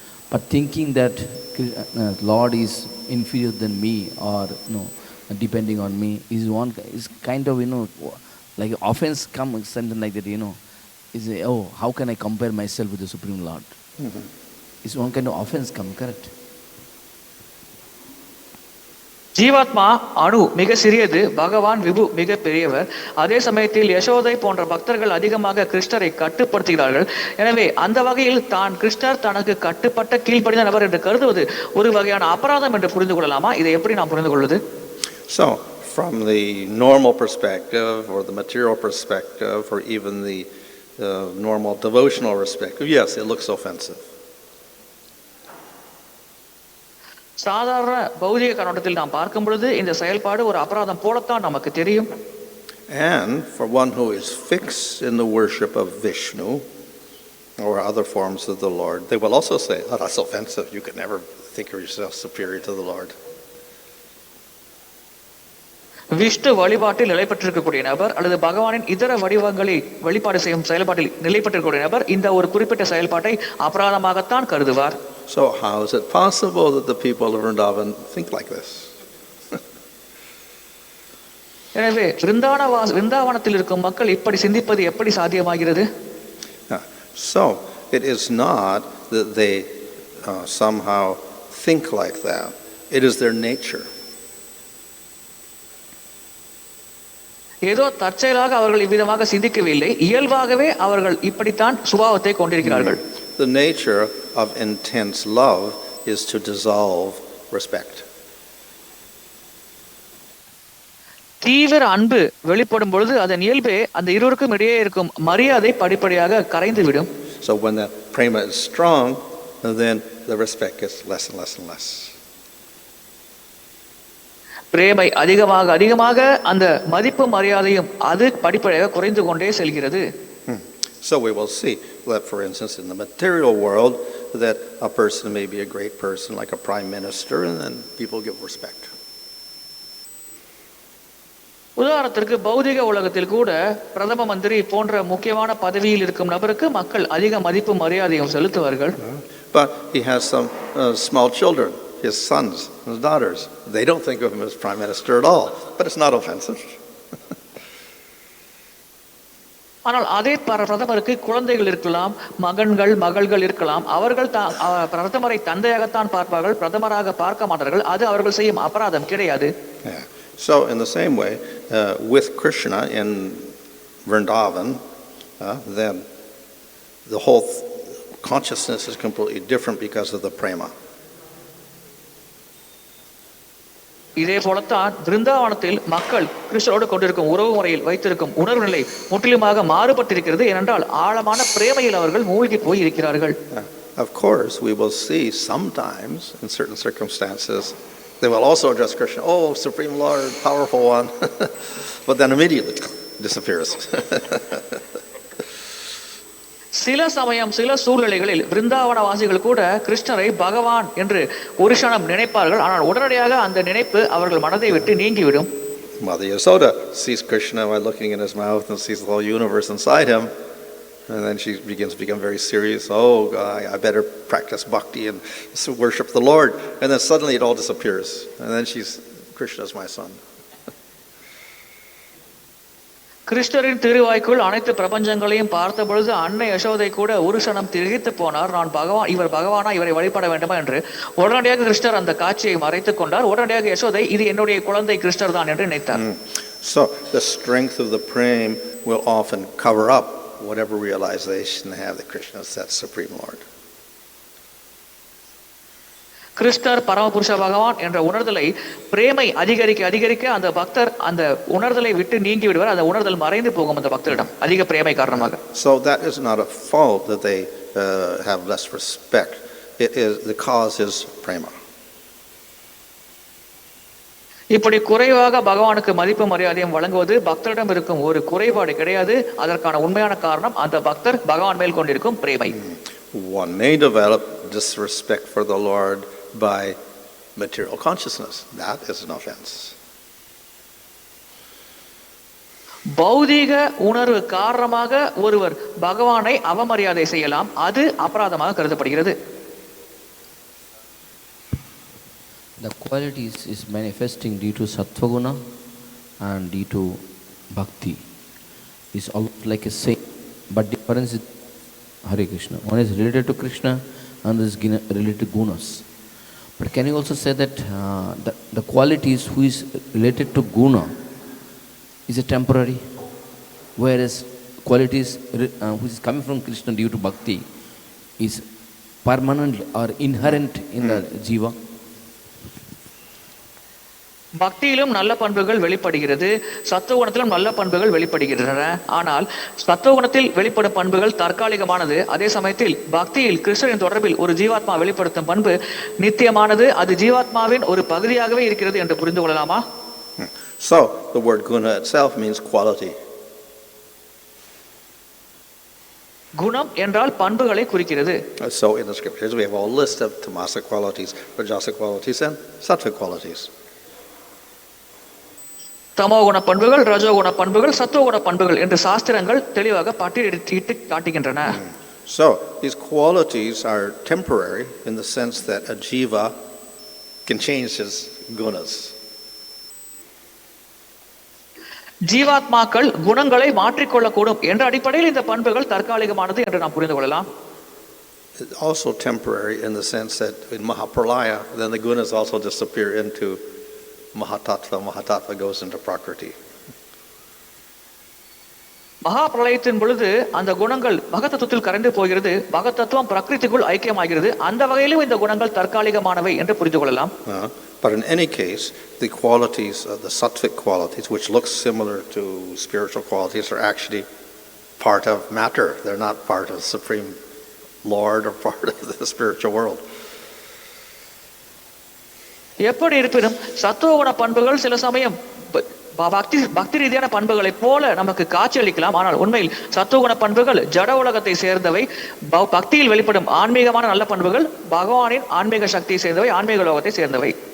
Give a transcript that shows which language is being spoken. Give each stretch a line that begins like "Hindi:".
English: But thinking that Lord is inferior than me or depending on me is kind of like offense comes something like that. Is how can I compare myself with the Supreme Lord? It's one kind of offense come, correct?
Tamil: ஜீவாத்மா அணு மிக சிறியது, பகவான் விபு மிக பெரியவர். அதே சமயத்தில் யசோதை போன்ற பக்தர்கள் அதிகமாக கிருஷ்ணரை கட்டுப்படுத்துகிறார்கள். எனவே அந்த வகையில் தான் கிருஷ்ணர் தனக்கு கட்டுப்பட்ட கீழ்ப்படிந்த நபர் என்று கருதுவது ஒரு வகையான அபராதம் என்று புரிந்து கொள்ளலாமா? இதை எப்படி நாம் புரிந்து கொள்வது?
English: So from the normal perspective or the material perspective or even the normal devotional perspective, yes, it looks offensive.
Tamil: சாதாரண பௌதிக கண்ணோட்டத்தில் நாம் பார்க்கும் பொழுது இந்த செயல்பாடு ஒரு அபராதம் போலத்தான் நமக்கு தெரியும்.
English: And for one who is fixed in the worship of Vishnu or other forms of the Lord, they will also say, "Oh, that's offensive. You could never think of yourself superior to the Lord."
Tamil: Vishnu வழிபாட்டில் நிலை பெற்றிருக்கக்கூடிய நபர் அல்லது பகவானின் இதர வடிவங்களை வழிபாடு செய்யும் செயல்பாட்டில் நிலை பெற்றிருக்கக்கூடிய நபர் இந்த ஒரு குறிப்பிட்ட செயல்பாட்டை அபராதமாகத்தான் கருதுவார்.
English: So how is it possible that the people of Vrindavan think like this?
Tamil: எனவே விருந்தாவனத்தில் இருக்கும் மக்கள் இப்படி சிந்திப்பது எப்படி சாத்தியமாகிறது?
English: So it is not that they somehow think like that. It is their nature.
Tamil: ஏதோ தற்செயலாக அவர்கள் இவ்விதமாக சிந்திக்கவில்லை, இயல்பாகவே அவர்கள் இப்படித்தான் சுபாவத்தை கொண்டிருக்கிறார்கள்.
English: The nature of intense love is to dissolve respect.
Tamil: தீவிர அன்பு வெளிப்படும் பொழுது அதன் இயல்பே அந்த இருவருக்கும் இடையே இருக்கும் மரியாதை படிப்படியாக கரைந்துவிடும்.
English: So when the prema is strong, then the respect gets less and less and less.
Tamil: பிரேமை அதிகமாக அதிகமாக அந்த மதிப்பு மரியாதையும் அது படிப்படியாக குறைந்து கொண்டே செல்கிறது.
English: So we will see that, for instance, in the material world, that a person may be a great person, like a prime minister, and then people give respect.
Tamil: உதாரணத்திற்கு பௌதிக உலகத்தில் கூட பிரதம மந்திரி போன்ற முக்கியமான பதவியில் இருக்கும் நபருக்கு மக்கள் அதிக மதிப்பு மரியாதையும் செலுத்துவார்கள்.
English: But he has some small children. his sons and daughters. They don't think of him as prime minister at all, but it's not offensive.
Tamil: ஆனால் அதே பிரதமருக்கு குழந்தைகள் இருக்கலாம், மகன்கள் மகள்கள் இருக்கலாம். அவர்கள் பிரதமரை தந்தையாகத்தான் பார்ப்பார்கள், பிரதமராக பார்க்க மாட்டார்கள். அது அவர்கள் செய்யும் அபராதம் கிடையாது.
English: So in the same way, with Krishna in Vrindavan, then the whole consciousness is completely different because of the prema.
Tamil: இதே போலத்தான் பிருந்தாவனத்தில் மக்கள் கிருஷ்ணரோடு கொண்டிருக்கும் உறவு முறையில் வைத்திருக்கும் உணர்வு நிலை முற்றிலுமாக மாறுபட்டிருக்கிறது. ஏனென்றால் ஆழமான பிரேமையில் அவர்கள் மூழ்கி போய் இருக்கிறார்கள்.
English: Of course, we will see sometimes in certain circumstances they will also address Krishna, oh, Supreme Lord, powerful one, but then immediately disappears.
Tamil: சில சமயம் சில சூழ்நிலைகளில் பிருந்தாவன வாசிகள் கூட கிருஷ்ணரை பகவான் என்று ஒரு க்ஷணம் நினைப்பார்கள். ஆனால் உடனடியாக அந்த நினைப்பு அவர்கள் மனதை விட்டு நீங்கிவிடும்.
English: Mother Yasoda sees Krishna by looking in his mouth and sees the whole universe inside him, and then she begins to become very serious. Oh, God, I better practice bhakti and worship the Lord. And then suddenly it all disappears, and then Krishna's my son.
Tamil: கிருஷ்ணரின் திருவாய்க்குள் அனைத்து பிரபஞ்சங்களையும் பார்த்த பொழுது அன்னை யசோதை கூட ஒரு க்ஷணம் திகைத்து போனார். நான் பகவான், இவர் பகவானா, இவரை வழிபட வேண்டுமா என்று. உடனடியாக கிருஷ்ணர் அந்த காட்சியை மறைத்துக் கொண்டார். உடனடியாக யசோதை இது என்னுடைய குழந்தை கிருஷ்ணர் தான் என்று நினைத்தார்.
English: So the strength of the prem will often cover up whatever realization they have that Krishna is that Supreme Lord.
Tamil: கிருஷ்ணர் பரமபுருஷ பகவான் என்ற உணர்தலை பிரேமை அதிகரிக்க அதிகரிக்க அந்த பக்தர் அந்த உணர்தலை விட்டு நீங்கி விடுவார். அந்த உணர்தல் மறைந்து போகும் அந்த பக்தரிடம் அதிக பிரேமை காரணமாக.
English: So that is not a fault that they have less respect. It is the cause is prema.
Tamil: இப்படி குறைவாக பகவானுக்கு மதிப்பு மரியாதையும் வழங்குவது பக்தரிடம் இருக்கும் ஒரு குறைபாடு கிடையாது. அதற்கான உண்மையான காரணம் அந்த பக்தர் பகவான் மேல் கொண்டிருக்கும் பிரேமை.
English: One may develop disrespect for the Lord by material consciousness. That is an offense.
Tamil: பௌதீக உணர்வு காரணமாக ஒருவர் பகவானை அவமரியாதை செய்யலாம். அது அபராதமாக கருதப்படுகிறது.
English: The qualities is manifesting due to sattvaguna and due to bhakti is almost like a same, but difference is Hare Krishna. One is related to Krishna and is related to gunas. But can you also say that the qualities who is related to guna is a temporary, whereas qualities which is coming from Krishna due to bhakti is permanent or inherent in the jiva?
Tamil: பக்தியிலும் நல்ல பண்புகள் வெளிப்படுகிறது, சத்துவகுணத்திலும் நல்ல பண்புகள் வெளிப்படுகின்றன. ஆனால் சத்துவகுணத்தில் வெளிப்படும் பண்புகள் தற்காலிகமானது. அதே சமயத்தில் பக்தியில் கிருஷ்ணரின் தொடர்பில் ஒரு ஜீவாத்மா வெளிப்படுத்தும் பண்பு நித்தியமானது. அது ஜீவாத்மாவின் ஒரு பகுதியாகவே இருக்கிறது என்று புரிந்து கொள்ளலாமா?
English: So the word guna itself means quality.
Tamil: குணம் என்றால் பண்புகளை குறிக்கிறது.
English: So in the scriptures we have a list of tamasic qualities, rajasic qualities and sattvic qualities.
Tamil: தமோகுண பண்புகள், ரஜோகுண பண்புகள், சத்துவகுண பண்புகள் என்று சாஸ்திரங்கள் தெளிவாக பட்டியலிட்டு காட்டுகின்றன.
English: So these qualities are temporary in the sense that a jiva can change his gunas.
Tamil: ஜீவாத்மாக்கள் குணங்களை மாற்றிக்கொள்ளக்கூடும் என்ற அடிப்படையில் இந்த பண்புகள் தற்காலிகமானது என்று நாம் புரிந்து கொள்ளலாம்.
English: Also temporary in the sense that in Mahapralaya then the gunas also disappear into Mahatattva. Mahatattva goes into Prakriti.
Tamil: மகா பிரளயத்தின் பொழுது அந்த குணங்கள் மகத்தத்துவத்தில் கரைந்து போகிறது. மகத்தத்துவம் பிரகிருதிக்குள் ஐக்கியமாகிறது. அந்த வகையிலும் இந்த குணங்கள் தற்காலிகமானவை என்று புரிந்து கொள்ளலாம்.
English: But in any case, the qualities, the sattvic qualities, which look similar to spiritual qualities, are actually part of matter. They're not part of the Supreme Lord or part of the spiritual world.
Tamil: எப்படி இருப்பினும் சத்துவகுண பண்புகள் சில சமயம் பக்தி ரீதியான பண்புகளை போல நமக்கு காட்சியளிக்கலாம். ஆனால் உண்மையில் சத்துவகுண பண்புகள் ஜட உலகத்தை சேர்ந்தவை. பக்தியில் வெளிப்படும் ஆன்மீகமான நல்ல பண்புகள் பகவானின் ஆன்மீக சக்தியை சேர்ந்தவை, ஆன்மீக லோகத்தை சேர்ந்தவை.